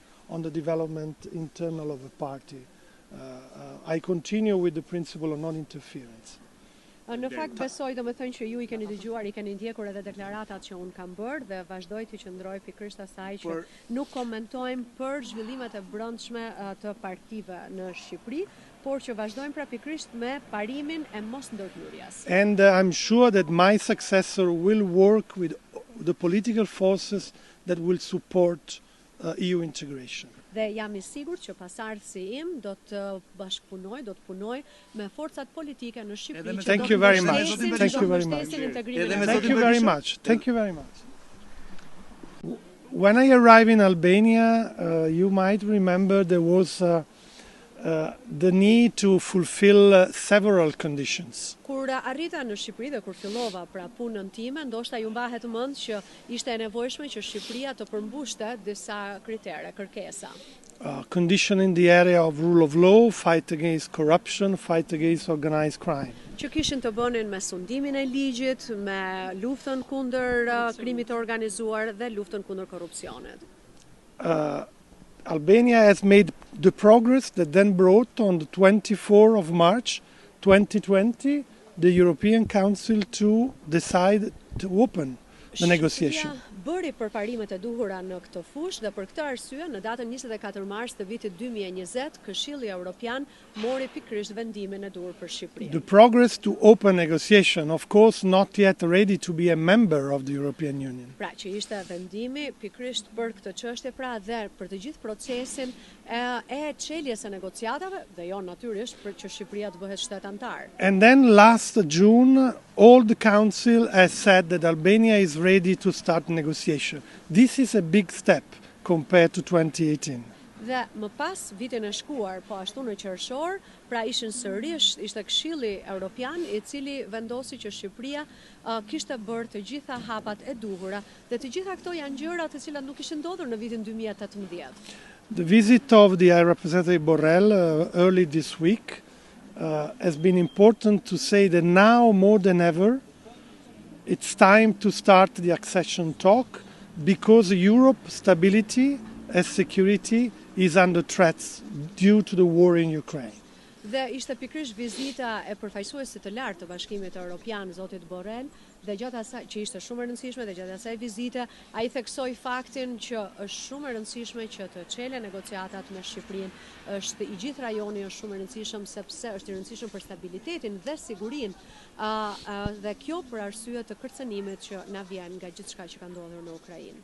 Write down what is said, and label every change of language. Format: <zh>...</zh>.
<en>on the development internal of a party. I continue with the principle of non-interference.</en> <sq>Në fakt besoj, domethënë që ju I keni dëgjuar, I keni ndjekur edhe deklaratat që unë kam bërë dhe vazhdoj të qëndroj pikërisht asaj që nuk komentojmë për zhvillimet e brendshme të partive në Shqipëri, por që vazhdojmë pra pikërisht me parimin e mos ndërhyrjes.</sq> <en>And I'm sure that my successor will work with the political forces that will support EU integration.</en> <sq>Dhe jam I sigurt që pasardhësi im do të bashkëpunoj, do të punoj me forcat politike në Shqipëri që</sq> <en>Thank you very much. Thank you very much. Thank you very much. Thank you very much. When I arrived in Albania, you might remember there was the need to fulfill several conditions.</en> <sq>Kur arrita në Shqipëri dhe kur fillova pra punën time, ndoshta ju mbahet mend që ishte e nevojshme që Shqipëria të përmbushte disa kritere, kërkesa.</sq> <en>Condition in the area of rule of law, fight against corruption, fight against organized crime.</en> <sq>Që kishin të bënin me sundimin e ligjit, me luftën kundër krimit të organizuar dhe luftën kundër korrupsionit.</sq> <en>Albania has made the progress that then brought on the 24th of March 2020 the European Council to decide to open the negotiation.</en> <sq>Bëri përparimet e duhura në këtë fushë dhe për këtë arsye në datën 24 mars të vitit 2020 Këshilli Europian mori pikërisht vendimin e duhur për Shqipërinë.</sq> <en>The progress to open negotiation, of course not yet ready to be a member of the European Union.</en> <sq>Pra që ishte vendimi pikërisht për këtë çështje pra dhe për të gjithë procesin e çeljes së negociatave dhe jo natyrisht për që Shqipëria të bëhet shtet antar.</sq> <en>And then last June all the council has said that Albania is ready to start negotiation. This is a big step compared to 2018.</en> <sq>Dhe më pas vitin e shkuar, po ashtu në qershor, pra ishin sërish, ishte Këshilli Europian I cili vendosi që Shqipëria kishte bërë të gjitha hapat e duhura dhe të gjitha këto janë gjëra të cilat nuk ishin ndodhur në vitin 2018.</sq> <en>The visit of the High Representative Borrell early this week has been important to say that now more than ever it's time to start the accession talk because Europe's stability and security is under threat due to the war in Ukraine.</en> <sq>Dhe ishte pikërisht vizita e përfaqësuesit të lartë të Bashkimit Evropian, zotit Borrell, dhe gjatë asaj që ishte shumë e rëndësishme dhe gjatë asaj vizite, ai theksoi faktin që është shumë e rëndësishme që të çelë negociatat me Shqipërinë. Është I gjithë rajoni është shumë e rëndësishëm sepse është I rëndësishëm për stabilitetin dhe sigurinë dhe kjo për arsye të kërcënimit që na vjen nga gjithçka që ka ndodhur në Ukrainë.</sq>